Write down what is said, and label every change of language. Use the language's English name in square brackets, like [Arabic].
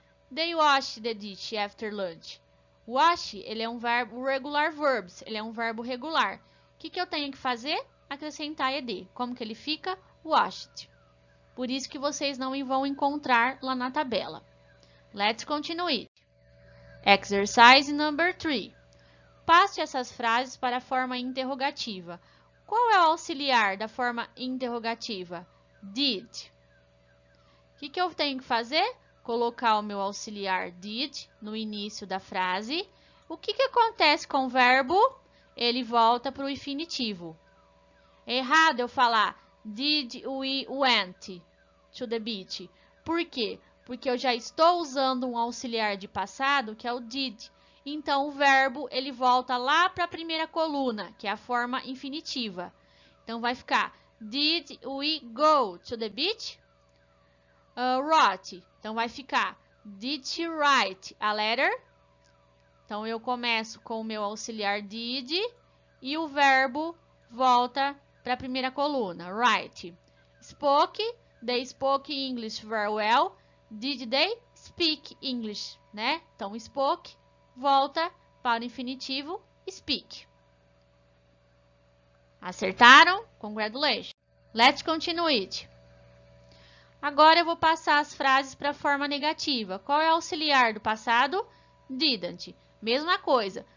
[English] They wash the dish after lunch. [Portuguese] Wash, ele é um verbo regular verbs, ele é um verbo regular. O que eu tenho que fazer? Acrescentar ed. Como que ele fica? Washed. Por isso que vocês não vão encontrar lá na tabela. [English] Let's continue. [Portuguese] Exercise number 3. Passe essas frases para a forma interrogativa. Qual é o auxiliar da forma interrogativa? Did. O que eu tenho que fazer? Colocar o meu auxiliar did no início da frase. O que acontece com o verbo? Ele volta para o infinitivo. É errado eu falar [English] Did we went to the beach? [Portuguese] Por quê? Porque eu já estou usando um auxiliar de passado, que é o did. Então, o verbo ele volta lá para a primeira coluna, que é a forma infinitiva. Então, vai ficar [English] Did we go to the beach? Wrote. [Portuguese] Então, vai ficar [English] Did she write a letter? [Portuguese] Então, eu começo com o meu auxiliar did e o verbo volta para a primeira coluna, write. [English] Spoke, they spoke English very well. Did they speak English, né? [Portuguese] Então, spoke volta para o infinitivo speak. Acertaram? [English] Congratulations. Let's continue it. [Portuguese] Agora eu vou passar as frases para a forma negativa. Qual é o auxiliar do passado? Didn't. Mesma coisa.